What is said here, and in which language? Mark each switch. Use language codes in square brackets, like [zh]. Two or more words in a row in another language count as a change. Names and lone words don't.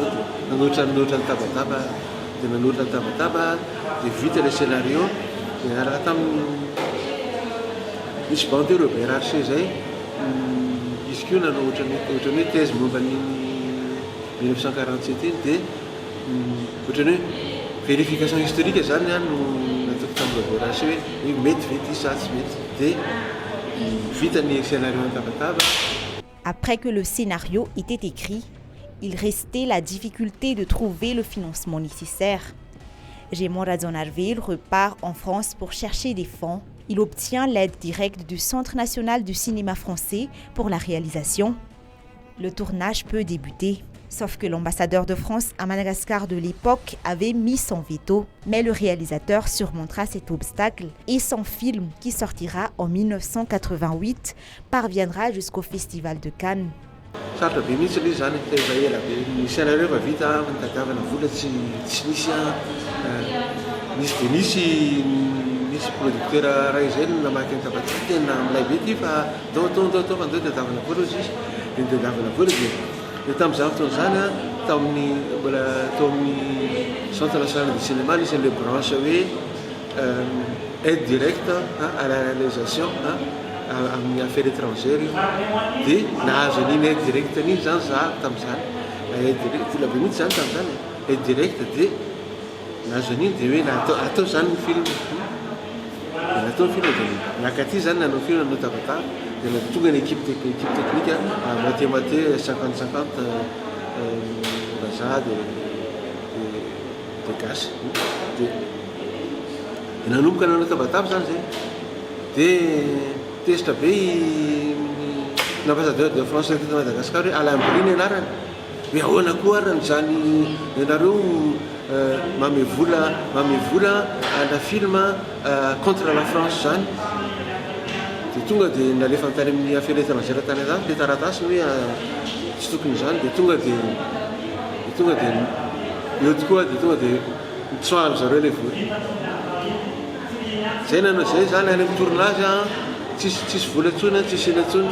[mg] dia nanoatra ny Tabataba dia vita [fr] le scénario [mg] niaraka tamin'ny misy bande Robert Archer zay izy koa nanao ohatran'ny hoe thèse momba ny 1947 iny dia ohatran'ny hoe [fr] vérification historique [mg] zany no nataoko tamin'ny Robert Archer hoe mety vety sa tsy mety dia vita ny scénario an-tabataba. [fr] Après que le scénario était écrit, il restait la difficulté de trouver le financement nécessaire. Raymond Radzonarville repart en France pour chercher des fonds. Il obtient l'aide directe du Centre national du cinéma français pour la réalisation. Le tournage peut débuter. Sauf que l'ambassadeur de France à Madagascar de l'époque avait mis son veto. Mais le réalisateur surmontera cet obstacle et son film, qui sortira en 1988, parviendra jusqu'au Festival de Cannes. [mg] Sarotra be mihitsy ilay zany efa ela be ny scénario efa vita mitadiavana vola tsy nisy nisy producteur ray zay namaky ny tabataba tena milay be ty fa atao fa andao tadiavana vola izy dia tadiavana vola dia tamin'izany fotoana zany tao amin'ny Centre national du cinéma nisy an'ilay branche hoe [fr] aide directe à la réalisation [mg] amin'ny [fr] affaires étrangères [mg] dia nahazo an'iny [fr] aide directe [mg] an'iny zany za tamin'izany [fr] aide directe [mg] la be mihitsy zany tamin'izany [fr] aide directe [mg] dia nahazo an'iny dia hoe atao zany ny film natao ny film dia nakaty zany nanao film nanao tabataba dia tonga ny [fr] équipe technique [mg] moitié 50-50 vazaha dia gasy dia nanomboka nanao tabataba zany zay dia tezitra be l'ambassadeur de France teto Madagascar hoe Alain Brine anarany hoe ahoana koa arany zany ianareo mame vola ana film [fr] contre la France [mg] zany dia tonga dia nalefa tany amin'ny [fr] affaires étrangères [mg] tany an-dafy le taratasy hoe tsy tokony zany dia tonga dia eo tokoa dia tonga dia mitsoahany zareo le vola zay nanao zay zany any amin'ny tournage tsisy vola ntsony tsisy ela ntsony